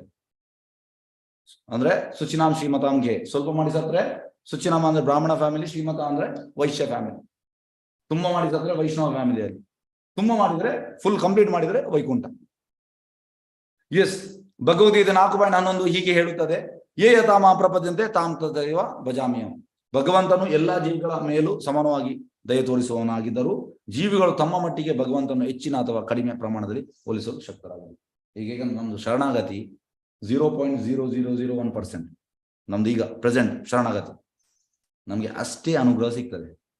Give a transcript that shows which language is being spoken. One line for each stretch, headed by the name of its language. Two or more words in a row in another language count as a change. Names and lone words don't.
Kannada: ಅಂದ್ರೆ ಸುಚಿನಾಮ್ ಶ್ರೀಮತಾಂಗೆ ಸ್ವಲ್ಪ ಮಾಡಿ ಸತ್ರೆ, ಸುಚಿನಾಮ ಅಂದ್ರೆ ಬ್ರಾಹ್ಮಣ ಫ್ಯಾಮಿಲಿ, ಶ್ರೀಮತ ಅಂದ್ರೆ ವೈಶ್ಯ ಫ್ಯಾಮಿಲಿ. ತುಂಬಾ ಮಾಡಿ ಸತ್ರೆ ವೈಷ್ಣವ ಫ್ಯಾಮಿಲಿಯಲ್ಲಿ, ತುಂಬಾ ಮಾಡಿದ್ರೆ
English: full complete
Kannada: ಮಾಡಿದ್ರೆ ವೈಕುಂಠ. ಎಸ್, ಭಗವದ್ಗೀತೆ 4.11 ಹೀಗೆ ಹೇಳುತ್ತದೆ,
Sanskrit: ಯೇ ಯಥಾಮ ಪ್ರಪದ್ಯಂತೆ ತಾಂ ತದೈವ ಭಜಾಮ್ಯಹಂ.
Kannada: ಭಗವಂತನು ಎಲ್ಲಾ ಜೀವಿಗಳ ಮೇಲೂ ಸಮಾನವಾಗಿ ದಯ ತೋರಿಸುವವನಾಗಿದ್ದರೂ ಜೀವಿಗಳು ತಮ್ಮ ಮಟ್ಟಿಗೆ ಭಗವಂತನು ಹೆಚ್ಚಿನ ಅಥವಾ ಕಡಿಮೆ ಪ್ರಮಾಣದಲ್ಲಿ ಹೋಲಿಸಲು ಶಕ್ತರಾಗಲಿ. ಈಗ ನಮ್ದು ಶರಣಾಗತಿ 0.0001%. ನಮ್ದು ಈಗ ಪ್ರೆಸೆಂಟ್ ಶರಣಾಗತಿ, ನಮ್ಗೆ ಅಷ್ಟೇ ಅನುಗ್ರಹ ಸಿಗ್ತದೆ.